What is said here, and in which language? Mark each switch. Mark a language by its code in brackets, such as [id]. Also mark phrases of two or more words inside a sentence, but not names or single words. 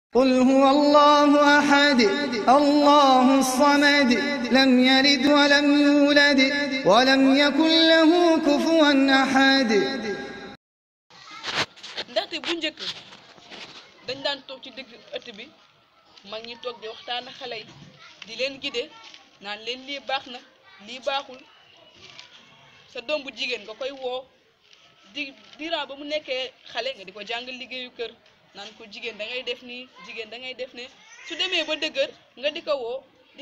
[ar] قل هو الله أحد الله الصمد لم يلد ولم يولد ولم يكن له كفوا أحد. [wo] ndaxte bu njëkk dañ daan toog ci digg ëtt bi mag ñi toog di waxtaan ak xale yi di leen gide naan leen lii baax na lii baaxul sa doom bu jigéen nga koy woo di diiraa ba mu nekkee xale nga di ko jàngal liggéeyu kër naan ko jigéen da ngay def nii jigéen da ngay def ne su demee ba dëgër nga di ko woo di